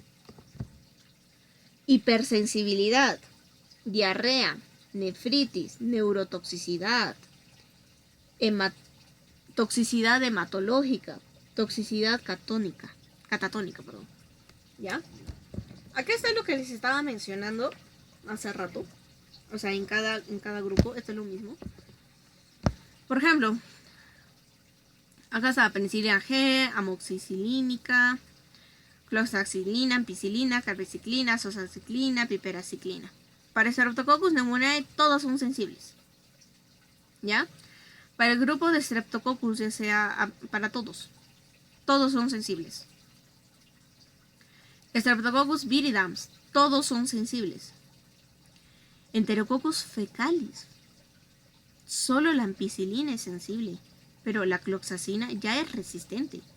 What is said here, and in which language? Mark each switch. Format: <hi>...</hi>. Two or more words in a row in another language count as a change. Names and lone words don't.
<es>Hipersensibilidad, diarrea, nefritis, neurotoxicidad, toxicidad hematológica, toxicidad catatónica, perdón. ¿Ya? Acá está lo que les estaba mencionando hace rato. O sea, en cada grupo, esto es lo mismo. Por ejemplo, Acá está penicilina G, amoxicilínica, cloxacilina, ampicilina, carbiciclina, sosalciclina, piperaciclina. Para Streptococcus pneumoniae todos son sensibles. ¿Ya? Para el grupo de Streptococcus, ya sea para todos son sensibles. Streptococcus viridans, todos son sensibles. Enterococcus fecalis, solo la ampicilina es sensible, pero la cloxacina ya es resistente.</es>